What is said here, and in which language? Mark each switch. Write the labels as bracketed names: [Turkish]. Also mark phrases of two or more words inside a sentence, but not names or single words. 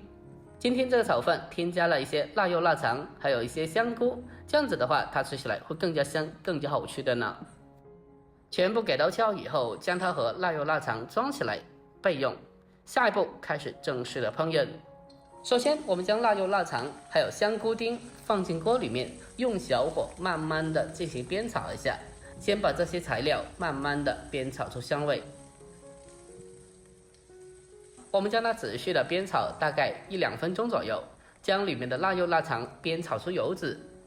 [Chinese] 今天這個炒飯添加了一些臘肉、臘腸，還有一些香菇，這樣子的話，它吃起來會更加香，更加好吃的呢。全部給刀切好以後，將它和臘肉、臘腸裝起來備用。下一步開始正式的烹飪。首先，我們將臘肉、臘腸還有香菇丁放進鍋裡面，用小火慢慢的進行煸炒一下，先把這些材料慢慢的煸炒出香味。我們將它仔細的煸炒大概1、2分鐘左右，將裡面的臘肉、臘腸煸炒出油脂。